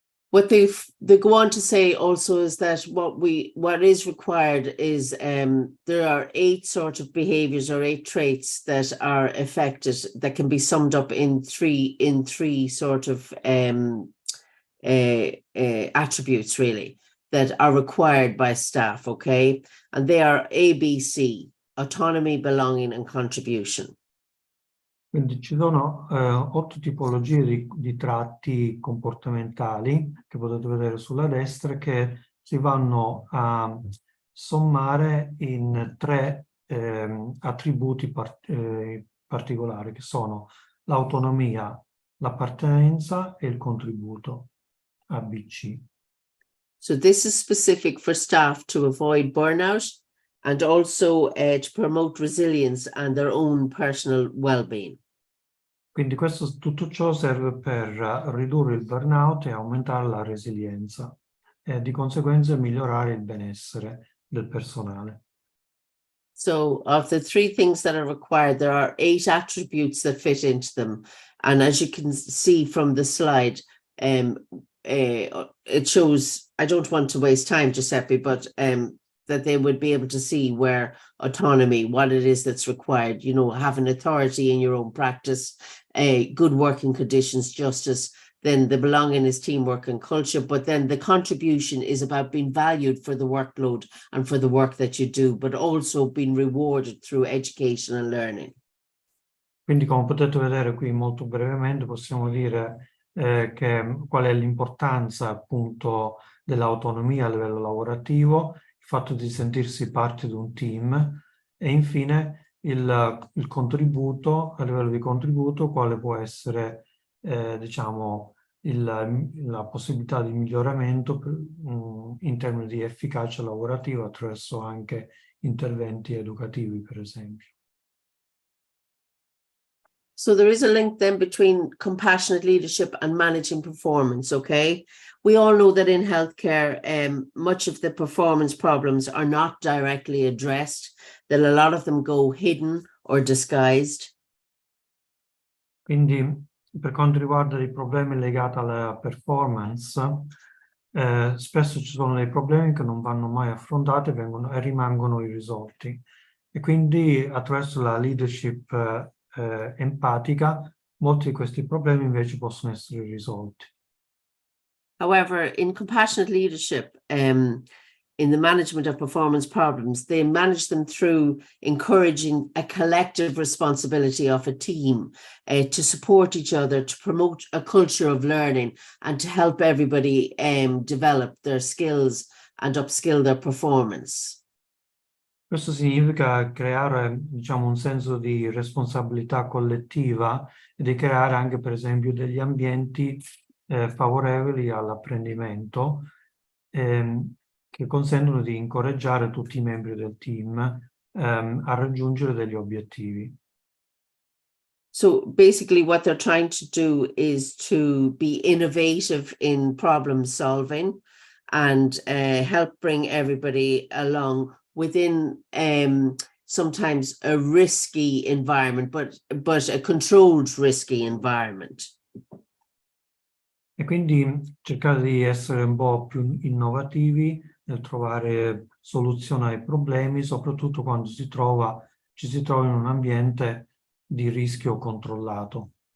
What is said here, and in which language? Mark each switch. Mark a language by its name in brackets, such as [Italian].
[English] What they go on to say also is that what is required is there are 8 sort of behaviors or 8 traits that are affected that can be summed up in three sort of attributes really that are required by staff, okay? And they are ABC: autonomy, belonging, and contribution. [Italian] Quindi ci sono 8 tipologie di tratti comportamentali che potete vedere sulla destra che si vanno a sommare in 3 attributi particolari che sono l'autonomia, l'appartenenza e il contributo, ABC. [English] So this is specific for staff to avoid burnout and also to promote resilience and their own personal well-being. [Italian] Quindi tutto ciò serve per ridurre il burnout e aumentare la resilienza e di conseguenza migliorare il benessere del personale. [English] So of the 3 things that are required, there are 8 attributes that fit into them. And as you can see from the slide, it shows, I don't want to waste time, Giuseppe, but that they would be able to see where autonomy, what it is that's required, you know, having authority in your own practice, good working conditions, justice, then the belonging is teamwork and culture, but then the contribution is about being valued for the workload and for the work that you do, but also being rewarded through education and learning. [Italian] Quindi come potete vedere qui molto brevemente possiamo dire qual è l'importanza appunto dell'autonomia a livello lavorativo, il fatto di sentirsi parte di un team e infine il contributo, a livello di contributo, quale può essere diciamo la possibilità di miglioramento in termini di efficacia lavorativa attraverso anche interventi educativi, per esempio. [English] So there is a link then between compassionate leadership and managing performance, okay? We all know that in healthcare, much of the performance problems are not directly addressed, that a lot of them go hidden or disguised. [Italian] Quindi per quanto riguarda i problemi legati alla performance, spesso ci sono dei problemi che non vanno mai affrontati e rimangono irrisolti. E quindi attraverso la leadership empatica, molti di questi problemi invece possono essere risolti. [English] However, in compassionate leadership, in the management of performance problems, they manage them through encouraging a collective responsibility of a team to support each other, to promote a culture of learning, and to help everybody develop their skills and upskill their performance. [Italian] Questo significa creare, diciamo, un senso di responsabilità collettiva e di creare anche, per esempio, degli ambienti favorevoli all'apprendimento che consentono di incoraggiare tutti i membri del team a raggiungere degli obiettivi. [English] So basically what they're trying to do is to be innovative in problem solving and help bring everybody along within sometimes a risky environment, but a controlled risky environment. [Italian] E quindi cercare di essere un po' più innovativi nel trovare soluzioni ai problemi, soprattutto quando ci si trova in un ambiente di rischio controllato.